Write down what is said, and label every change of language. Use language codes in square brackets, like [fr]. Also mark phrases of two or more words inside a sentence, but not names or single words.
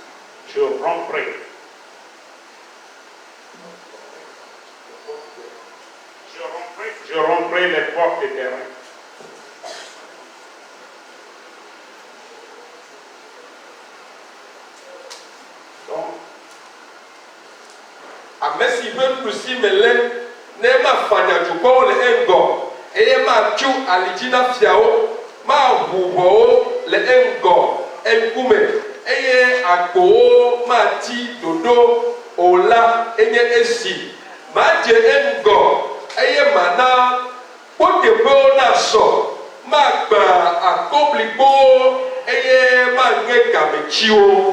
[fr] Je romprai les portes des terrains. Donc, [ee] ame si ƒe nuɖusi me lé ne ma fanya dukɔwo le eŋgɔ eye ma tso alidzi na fiawo ma ʋu ʋɔwo le eŋgɔ eŋkume eye agbowo ma ti dodo o la enye esi ma dze eŋgɔ eye mana [fr] pour te faire un sort. [ee] Ma gba akobligbo eye ma nge kamechio.